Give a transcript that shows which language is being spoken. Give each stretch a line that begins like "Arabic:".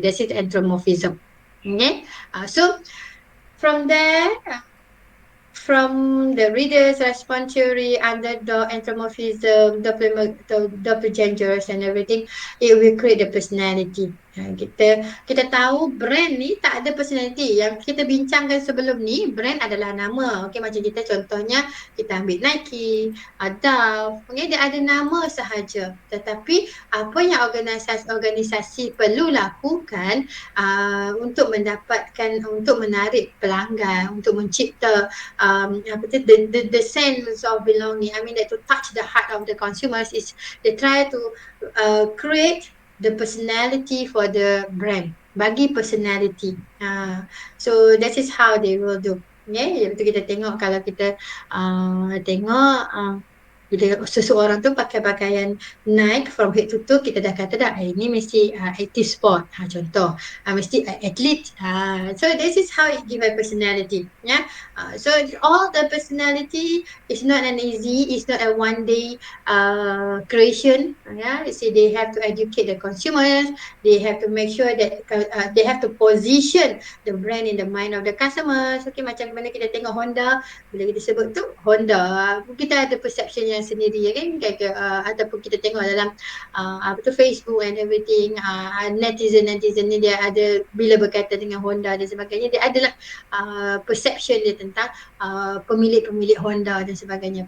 English: That is anthropomorphism. Okay, so from there, from the reader's response theory, underdog, anthropomorphism, doppelgangers and everything, it will create the personality.
Malay: Kita tahu brand ni tak ada personality. Yang kita bincangkan sebelum ni, brand adalah nama. Okay, macam kita contohnya, kita ambil Nike, Dove, okay, dia ada nama sahaja. Tetapi apa yang organisasi perlu lakukan untuk mendapatkan, untuk menarik pelanggan, untuk mencipta
English: the sense of belonging. I mean that to touch the heart of the consumers is they try to create the personality for the brand.
Malay: Bagi personality.
English: So that is how they will do.
Malay: Okay, itu kita tengok kalau kita tengok bila seseorang tu pakai pakaian Nike
English: from head to toe,
Malay: kita dah kata dah ini mesti active sport, contoh mesti athlete.
English: So this is how it give a personality. So all the personality is not an easy, it's not a one day creation. You see, they have to educate the consumers, they have to make sure that they have to position the brand in the mind of the customers. Okay,
Malay: macam mana kita tengok Honda, bila kita sebut tu Honda, kita ada perception yang sendiri, kan, ataupun kita tengok dalam apa tu, Facebook and everything, netizen ni dia ada, bila berkaitan dengan Honda dan sebagainya, dia adalah perception dia tentang pemilik-pemilik Honda dan sebagainya.